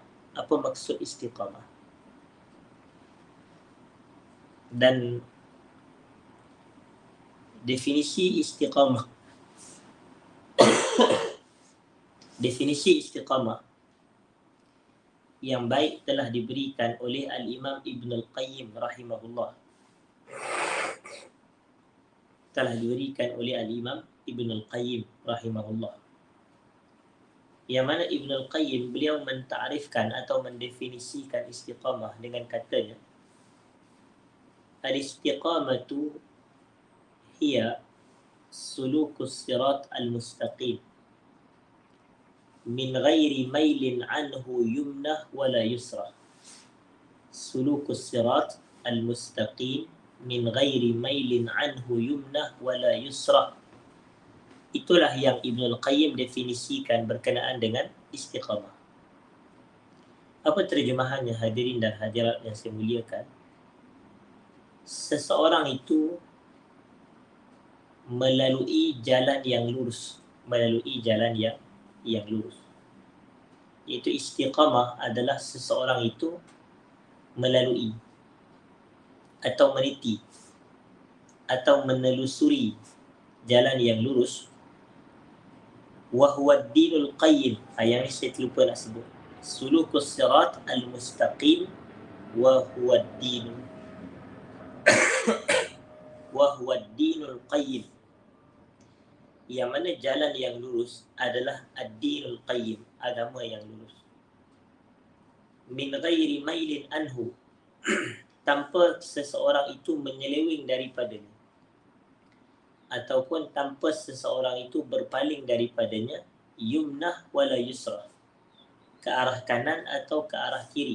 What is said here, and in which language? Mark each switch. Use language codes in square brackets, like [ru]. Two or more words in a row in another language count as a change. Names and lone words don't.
[ms] Apa maksud istiqamah? Dan definisi istiqamah yang baik telah diberikan oleh Al-Imam Ibn Al-Qayyim rahimahullah. Yang mana Ibn Al-Qayyim, beliau mentarifkan atau mendefinisikan istiqamah dengan katanya, [ar] الاستقامة هي سلوك الصراط المستقيم من غير ميل عنه يمنة ولا يسرة. سلوك الصراط المستقيم من غير ميل عنه يمنة ولا يسرة. [ms] Itulah yang Ibn Al-Qayyim definisikan berkenaan dengan istiqamah. Apa terjemahannya, hadirin dan hadirat yang saya muliakan? Seseorang itu melalui jalan yang lurus. Iaitu istiqamah adalah seseorang itu melalui atau meniti atau menelusuri jalan yang lurus. [ar] وهو الدين القيم. [ms] Yang ini saya terlupa nak sebut. [ar] سلوك الصراط المستقيم وهو الدين القيم. [ms] Yang mana jalan yang lurus adalah [ar] الدين القيم, [ms] agama yang lurus. [ar] من غير ميل عنه, [ms] tanpa seseorang itu menyeleweng daripadanya, ataupun tanpa seseorang itu berpaling daripadanya, [ar] يمنة ولا يسرة, [ms] ke arah kanan atau ke arah kiri.